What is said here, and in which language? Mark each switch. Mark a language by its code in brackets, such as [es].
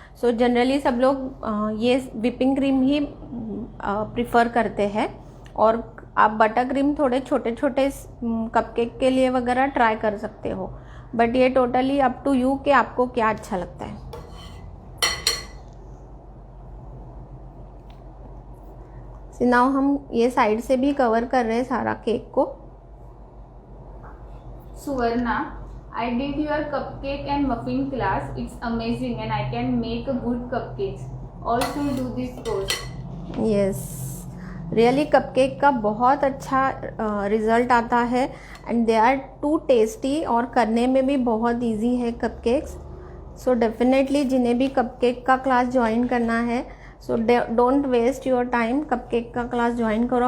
[hi] So generally सब लोग ये व्हिपिंग क्रीम ही प्रिफर करते हैं और आप बटर क्रीम थोड़े छोटे छोटे कपकेक के लिए वगैरह ट्राई कर सकते हो, बट ये टोटली अप टू यू कि आपको क्या अच्छा लगता है। नाउ हम ये साइड से भी कवर कर रहे हैं सारा केक को। [en] Suvarna, I did your cupcake and muffin class. It's amazing and I can make a good cupcakes. All should do this course. [hi] Yes, really cupcake का बहुत अच्छा रिज़ल्ट आता है [en] and they are too tasty [hi] और करने में भी बहुत इजी है कपकेक्स। सो डेफिनेटली जिन्हें भी कपकेक का क्लास ज्वाइन करना है, [en] so don't waste your time, [hi] cupcake का क्लास ज्वाइन करो।